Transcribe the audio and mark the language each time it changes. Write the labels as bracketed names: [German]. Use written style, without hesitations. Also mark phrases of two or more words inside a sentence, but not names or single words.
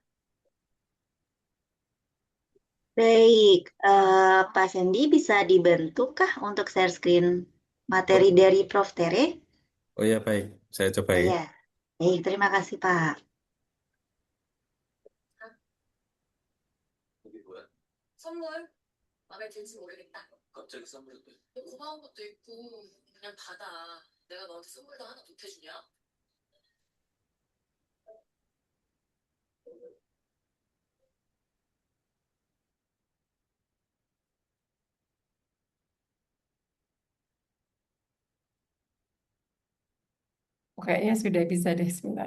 [Indonesian] Baik, Pak Sandy bisa dibentukkah untuk [English] share screen [Indonesian] materi Oh, dari Prof. Tere? oh ya baik, saya coba ya. Iya, baik, terima kasih Pak. [Korean] 선물 마음에 들지 모르겠다. 갑자기 선물을 왜? 고마운 것도 있고 그냥 받아. 내가 너한테 선물도 하나 보태주냐? [Indonesian] Oke, ya sudah bisa deh sebentar.